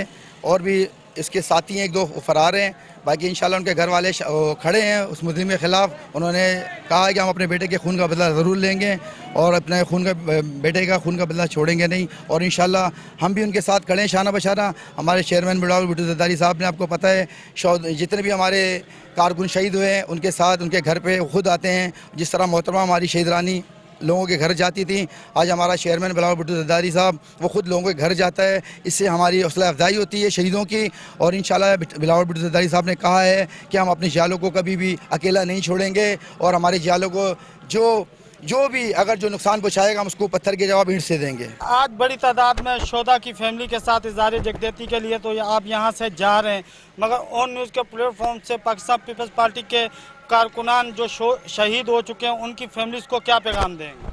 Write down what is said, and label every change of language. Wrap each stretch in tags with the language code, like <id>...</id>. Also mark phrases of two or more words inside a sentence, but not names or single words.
<ur>اور بھی اس کے ساتھی ہیں، 1-2 فرار ہیں، باقی ان شاء اللہ ان کے گھر والے کھڑے ہیں اس مسلم کے خلاف. انہوں نے کہا ہے کہ ہم اپنے بیٹے کے خون کا بدلہ ضرور لیں گے اور اپنے بیٹے کا خون کا بدلہ چھوڑیں گے نہیں، اور ان شاء اللہ ہم بھی ان کے ساتھ کھڑے ہیں شانہ بشانہ. ہمارے چیئرمین بلاول بھٹو زرداری صاحب نے، آپ کو پتہ ہے، جتنے بھی ہمارے کارکن شہید ہوئے ہیں ان کے ساتھ ان کے گھر پہ خود آتے ہیں. جس طرح محترمہ ہماری شہید رانی لوگوں کے گھر جاتی تھی، آج ہمارا چیئرمین بلاول بھٹو زرداری صاحب وہ خود لوگوں کے گھر جاتا ہے. اس سے ہماری حوصلہ افزائی ہوتی ہے شہیدوں کی، اور ان شاء اللہ بلاول بھٹو زرداری صاحب نے کہا ہے کہ ہم اپنے جیالوں کو کبھی بھی اکیلا نہیں چھوڑیں گے اور ہمارے جیالوں کو جو جو بھی اگر جو نقصان پہنچائے گا ہم اس کو پتھر کے جواب اینٹ سے دیں گے. آج بڑی تعداد میں شہداء کی فیملی کے ساتھ اظہار یکجہتی کے لیے تو آپ یہاں سے جا رہے ہیں، مگر آن نیوز کے پلیٹ فارم سے پاکستان پیپلز پارٹی کے کارکنان جو شہید ہو چکے ہیں ان کی فیملیز کو کیا پیغام دیں گے?</ur>